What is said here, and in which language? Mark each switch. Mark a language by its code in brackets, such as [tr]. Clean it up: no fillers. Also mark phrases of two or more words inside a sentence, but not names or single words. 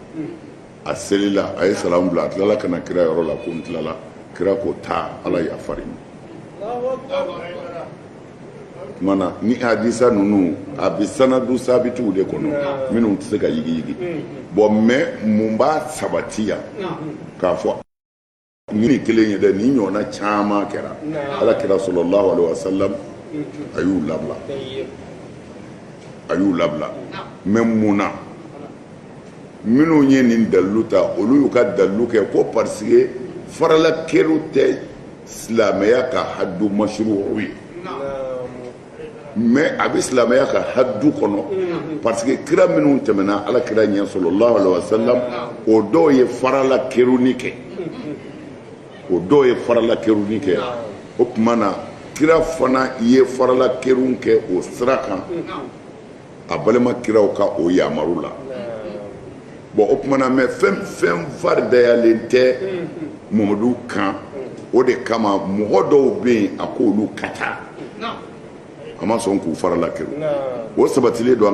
[bm] A selila a ye salamu bila a tilala ka na kira yɔrɔ la ko n tilala kira ko taa Ala yafari ma. Mana ni hadisa ninnu a bɛ sanadu sabitiw de kɔnɔ minnu tɛ se ka yigi. [fr] Bon mais [bm] mun b'a sabati yan k'a fɔ ni kelen ye dɛ ni ɲɔgɔnna caman kɛra ala kira [ar] صلى الله عليه وسلم [bm] a y'u labila mais mun na minnu ye nin dalilu ta olu y'u ka dalilu kɛ ko [fr] parce que [bm] farala kɛliw tɛ silamɛya ka [ar] حد مشروع [bm] ye mais a bɛ silamɛya ka haddu kɔnɔ [fr] parce que [bm] kira minnu tɛmɛna ala kira ɲɛ [ar] صلى الله عليه وسلم [bm] o dɔw ye farala kɛliw kɛ o dɔw ye farala kɛliw kɛ o tuma na kira fana ye farala kɛliw kɛ o sira kan a balima kiraw ka o yamaru [fr] la bon [bm] o tuma na mais fɛn faridayalen tɛ Mamadu kan o de kama mɔgɔ dɔw bɛ yen a k'olu ka taa a ma sɔn k'u farala kɛliw o sabatilen don